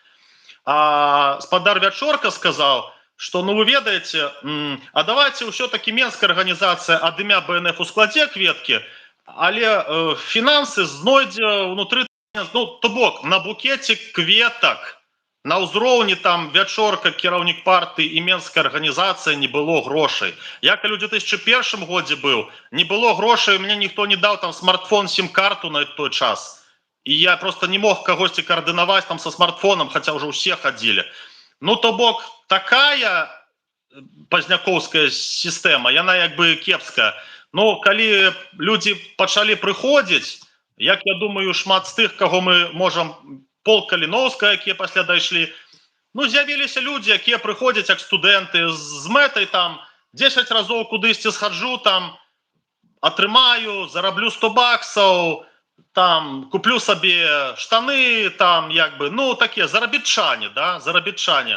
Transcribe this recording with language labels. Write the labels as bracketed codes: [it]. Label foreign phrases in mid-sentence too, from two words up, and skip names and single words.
[be] А спадар Вячорка сказаў, што, ну, вы ведаеце, а давайте ўсё-таки Менская арганізацыя ад імя БНФ ускладзе кветкі, але фінансы знойдзе ўнутры, ну, то бок на букеце кветак на ўзроўні там вячорка, кіраўнік партыі і менская арганізацыя не было грошай. Я калі ў 2001 годзе быў, не было грошай, мне ніхто не даў там смартфон, сім-карту на той час. І я просто не мог кагосьці каардынаваць там са смартфонам, хаця ўжо ўсе хадзілі. Ну, то бок такая пазнякоўская сістэма, яна як бы кепская. Ну, калі людзі пачалі прыходзіць, як я думаю, шмат з тых, каго мы можам, Пол Каліноўска, якія пасля дайшлі, ну, з'явіліся людзі, якія прыходзяць як студэнты з мэтай там 10 разоў кудысьці схаджу, там атрымаю, зараблю 100 баксаў, там куплю сабе штаны, там як бы, ну, такія заробітчане, да, заробітчане.